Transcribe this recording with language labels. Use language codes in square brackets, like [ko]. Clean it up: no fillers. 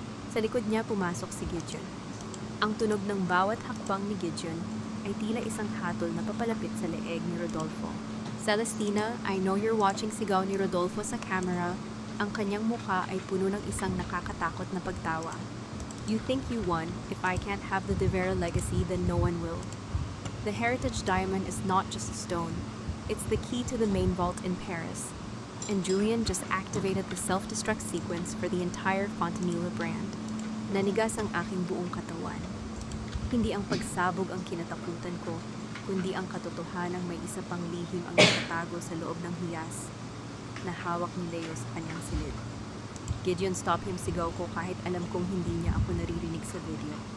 [tl] Sa likod niya pumasok si Gideon. Ang tunog ng bawat hakbang ni Gideon ay tila isang hatol na papalapit sa leeg ni Rodolfo. [en] Celestina, I know you're watching, [tl] sigaw ni Rodolfo sa camera. Ang kanyang mukha ay puno ng isang nakakatakot na pagtawa. [en] You think you won? If I can't have the De Vera legacy, then no one will. The Heritage Diamond is not just a stone. It's the key to the main vault in Paris. And Julian just activated the self-destruct sequence for the entire Fontanilla brand. [tl] Nanigas ang aking buong katawan. Hindi ang pagsabog ang kinatakutan ko, kundi ang katotohanang may isa pang lihim ang nakatago sa loob ng hiyas na hawak ni Leo sa kanyang silid. Gideon, [en] stop him, [tl] sigaw ko kahit alam kong hindi niya ako naririnig sa video.